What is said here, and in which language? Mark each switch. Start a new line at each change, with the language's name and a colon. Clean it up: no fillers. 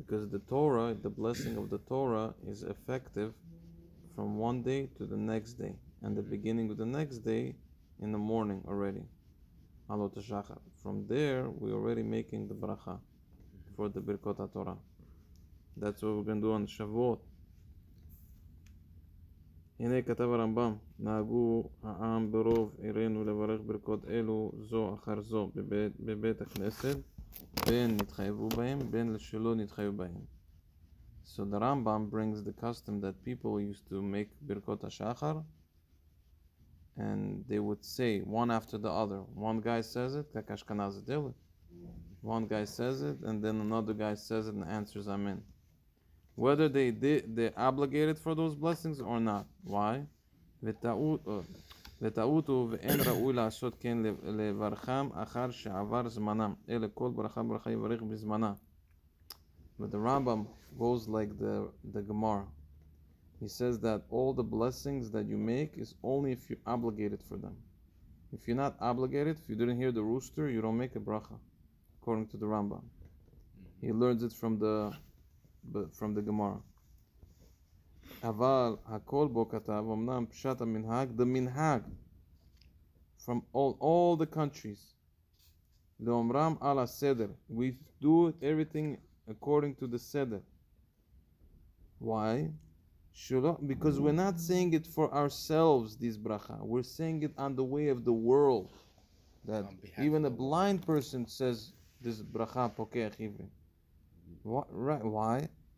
English: Because the Torah, the blessing of the Torah is effective from one day to the next day, and the beginning of the next day in the morning already. Alot HaShachar. From there, we're already making the bracha for the Birkot HaTorah. That's what we're going to do on Shavuot.
Hebrew: הנה כתב הרמב"ם, נהגו העם ברוב עירנו לברך ברכות אלו זו אחר זו בבית הכנסת, בין נתחייבו בהם, בין שלא נתחייבו בהם.
English: So the Rambam brings the custom that people used to make Birkot HaShachar, and they would say one after the other. One guy says it, like Ashkenaz did. One guy says it, and then another guy says it and answers Amen. Whether they're obligated for those blessings or not. Why?
Hebrew: וטעותו ואין ראוי לעשות כן לברכם אחר שעבר זמנם, אלא כל ברכה יברך בזמנה.
English: But the Rambam goes like the Gemara. He says that all the blessings that you make is only if you're obligated for them. If you're not obligated, if you didn't hear the rooster, you don't make a bracha, according to the Rambam. He learns it from the Gemara.
Hebrew: אבל הכל בו כתב, אמנם פשט המנהג,
English: the minhag from all the countries.
Hebrew: לאומרם על הסדר.
English: We do everything according to the seder. Why? Because we're not saying it for ourselves, this bracha. We're saying it on the way of the world. That even a blind person says this bracha pokeach ivrim. Right? Why?